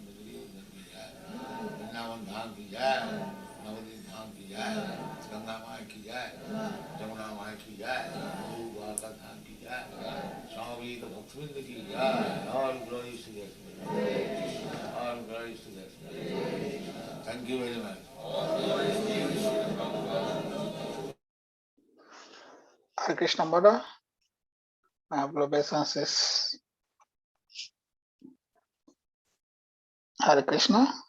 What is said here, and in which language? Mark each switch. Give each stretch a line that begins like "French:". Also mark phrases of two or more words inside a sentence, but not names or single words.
Hindi: वृंदावन धाम की जय, नवदीप धाम की जय, गंगा माई की जय, जमुना माई की जय, द्वारका धाम की जय, स्वामी भक्तवृंद की जय।
English: All glories to God. All glories to God. Thank you very much. Hare Krishna, Mother. My obeisances. Hare Krishna.